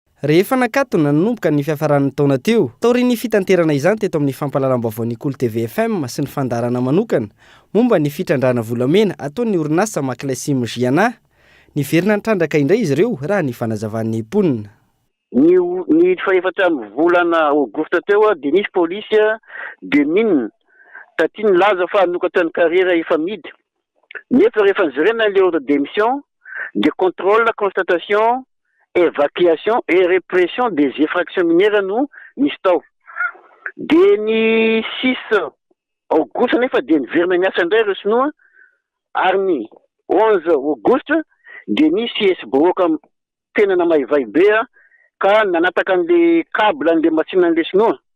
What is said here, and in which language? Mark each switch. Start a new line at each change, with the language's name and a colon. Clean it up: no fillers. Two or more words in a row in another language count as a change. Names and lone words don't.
Malagasy: Rehefa nakatona nanomboka ny fiafaran'ny taona teo, taorian'ny fitanterana izany teto amin'ny fampahalalam-baovao Kolo TV FM sy ny fandarana manokana momba ny fitrandrana volamena ataon'ny orinasa Maclesim Giana. Niverina nitrandraka indray izy ireo raha ny fanazavan'ny mponina. Ny faefatra amin'ny volana Aogositra teo dia nisy polisy
French: de mine
Malagasy: taty nilaza fa anokatan'ny carrière efa midy. Nefa rehefa nizorena le
French: ordre de démission, de contrôle, constatation, évacuation et répression des infractions minières
Malagasy: no misy tao. De ny 6 Aogositra nefa de niverina niasa indray ireo sinoa ary ny 11 Aogositra de nisy SBOka tena namaivay be ka nanataka an'le câble an'le machine an'le sinoa.